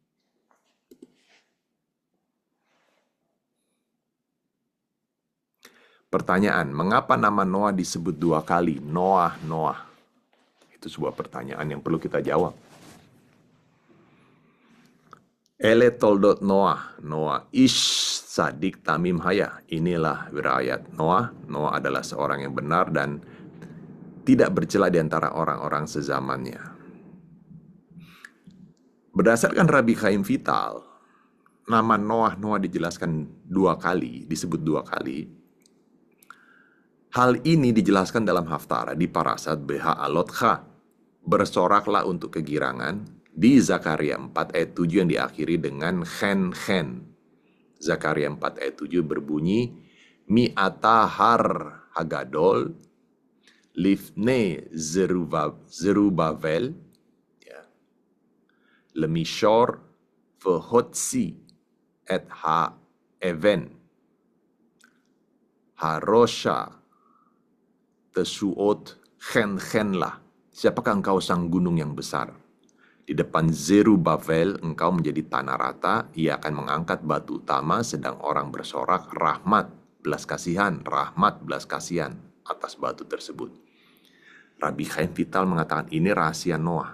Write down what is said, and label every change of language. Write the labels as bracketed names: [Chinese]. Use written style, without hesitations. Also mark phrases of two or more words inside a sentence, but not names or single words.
[Indonesian] Pertanyaan, mengapa nama Noah disebut 2 kali? Noah, Noah. Itu sebuah pertanyaan yang perlu kita jawab. [Hebrew] אלה תולדת נח נח איש צדיק תמים היה. [Indonesian] Inilah riwayat Noah. Noah adalah seorang yang benar dan tidak bercela di antara orang-orang sezamannya. Berdasarkan Rabbi Chaim Vital, nama Noah dijelaskan disebut dua kali. Hal ini dijelaskan dalam Haftara di Parasat Beha Alotcha, bersoraklah untuk kegirangan, di Zakaria 4 ayat 7 yang diakhiri dengan chen. Zakaria 4 ayat 7 berbunyi, [Hebrew] מי אתה הר הגדול לפני זרבבל למישר והוציא את האבן הראשה תשאות חן לה. [Indonesian] Siapakah engkau sang gunung yang besar? Di depan Zerubbabel engkau menjadi tanah rata, ia akan mengangkat batu utama, sedang orang bersorak rahmat, belas kasihan atas batu tersebut. Rabbi Chaim Vital mengatakan ini rahasia Noah.